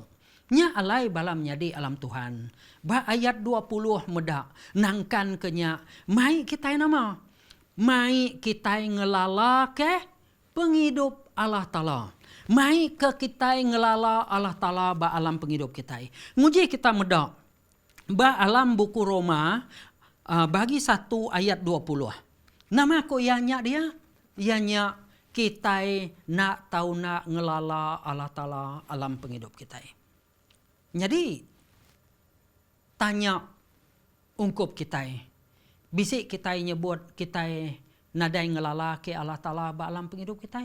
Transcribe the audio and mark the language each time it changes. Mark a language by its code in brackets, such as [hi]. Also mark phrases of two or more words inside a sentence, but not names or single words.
[iba] Nya alai balam nyadi alam Tuhan. Ba ayat 20 medak nangkan kenya. Mai kita nama. Mai kita ngelala ke penghidup Allah Ta'ala. Mai ke kita ngelala Allah Ta'ala ba alam penghidup kita. Nguji kita medak. Ba alam buku Roma bagi 1 ayat 20. Nama ko ianya dia? Ianya kita nak tahu nak ngelala Allah Ta'ala alam penghidup kita. Jadi, tanya ungkup kita. Bisik kita nyebut kita nadai ngelala ke Allah Ta'ala ba alam penghidup kita.